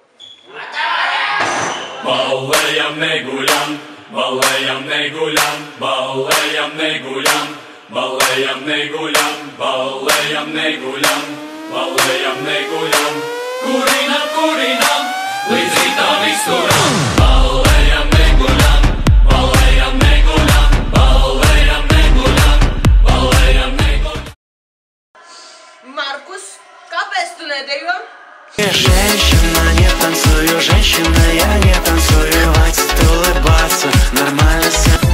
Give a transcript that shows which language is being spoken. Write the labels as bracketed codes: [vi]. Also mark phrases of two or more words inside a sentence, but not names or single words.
[lv] Ballējam, neguļam, ballējam, neguļam, ballējam, neguļam, ballējam, neguļam, ballējam, neguļam, ballējam, neguļam, kurinam, līdz rītam izturam. Ballējam, neguļam, ballējam, neguļam, ballējam, neguļam, ballējam, neguļam. Markus, kāpēc tu nedejo? [ru] Женщина, не танцую, женщина, я не танцую. Хватит улыбаться, нормально все.